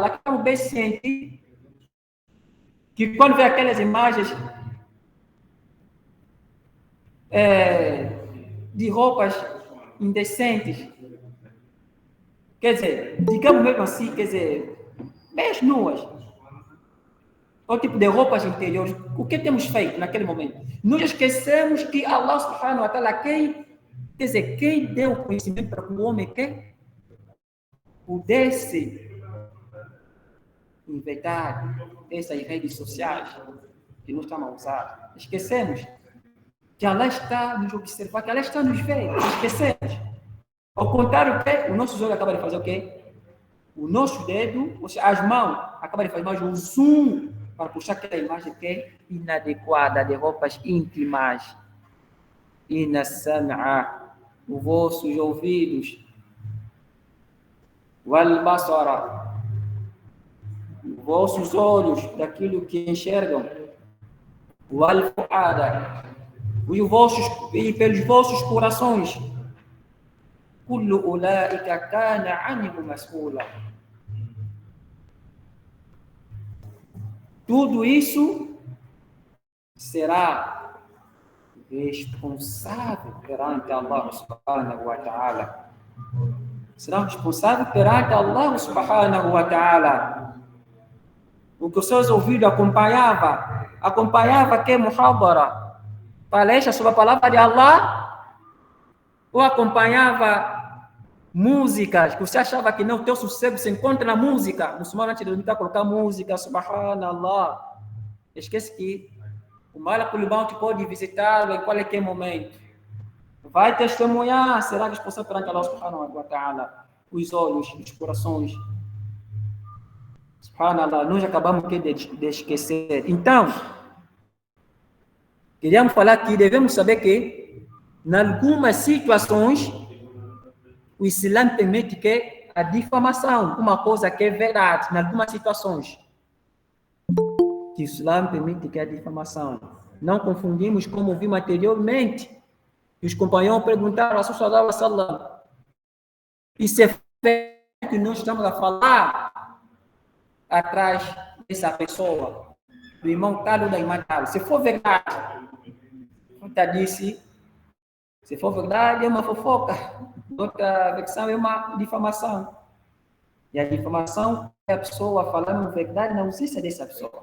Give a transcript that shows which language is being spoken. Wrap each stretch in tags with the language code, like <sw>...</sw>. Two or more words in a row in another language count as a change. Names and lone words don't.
<pt>Que estamos bem cientes que quando vê aquelas imagens de roupas indecentes, quer dizer, digamos mesmo assim, quer dizer, bem nuas, ou tipo de roupas interiores, o que temos feito naquele momento? Nós esquecemos que Allah</pt> <ar>سبحانه وتعالى,</ar> <pt>quer dizer, quem deu o conhecimento para que o homem pudesse inventar essas redes sociais que nós estamos a usar. Esquecemos que Allah está nos observando, que Allah está nos vendo. Esquecemos. Ao contrário, o nosso olho acaba de fazer o quê? O nosso dedo, ou seja, as mãos, acaba de fazer mais um zoom para puxar aquela imagem que é inadequada, de roupas íntimas.</pt> <ar>إن السمع,</ar> <pt>os vossos ouvidos,</pt> <ar>والبصر,</ar> <pt>os vossos olhos, daquilo que enxergam,</pt> <ar>والفؤاد,</ar> <pt>e pelos vossos corações,</pt> <ar>كل أولئك كان عنه مسؤولا.</ar> <pt>Tudo isso será responsável perante Allah</pt> <ar>سبحانه وتعالى.</ar> <pt>Será responsável perante Allah</pt> <ar>سبحانه وتعالى.</ar> <pt>O que os seus ouvidos acompanhava que muhadara, palestra sobre a palavra de Allah, ou acompanhava músicas, que você achava que não, o teu sossego se encontra na música. O muçulmano antes de dormir colocar música, subhanallah. Esquece que o</pt> <ar>ملك الموت</ar> <pt>pode visitá-lo em qualquer momento. Vai testemunhar, será responsável perante Allah</pt> <ar>سبحانه وتعالى.</ar> <pt>Os olhos, os corações. Subhanallah, nós acabamos de esquecer. Então, queríamos falar que devemos saber que, em algumas situações, o Islã permite que a difamação, uma coisa que é verdade, em algumas situações, que o Islã permite que a difamação. Não confundimos, como vimos anteriormente, que os companheiros perguntaram a Rasul</pt> <ar>صلى الله عليه وسلم,</ar> <pt>isso é que nós estamos a falar atrás dessa pessoa, do irmão tal da irmã tal. Se for verdade, Futa disse, se for verdade, é uma fofoca. Outra versão é uma difamação. E a difamação é a pessoa falando verdade na ausência dessa pessoa.</pt>